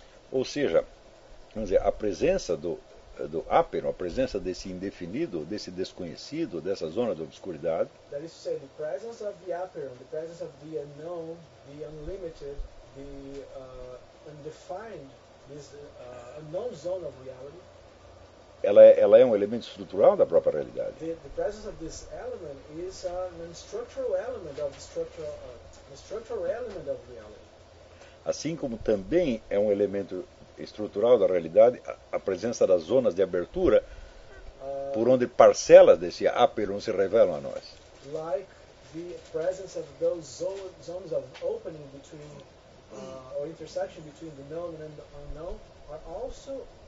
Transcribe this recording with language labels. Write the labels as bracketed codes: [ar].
[pt] Ou seja, vamos dizer, a presença do Aperon, a presença desse indefinido, desse desconhecido, dessa zona de obscuridade, [en] that is to say, the presence of the Aperon, the presence of the unknown, the unlimited, the undefined, unknown zone of reality. [pt] Ela é um elemento estrutural da própria realidade. [en] The presence of this element is an structural element of structural element of reality. [pt] Assim como também é um elemento estrutural da realidade a presença das zonas de abertura por onde parcelas desse Aperon se revelam a nós. [en] Like the presence of those zones of opening between or intersection between the known and the unknown are also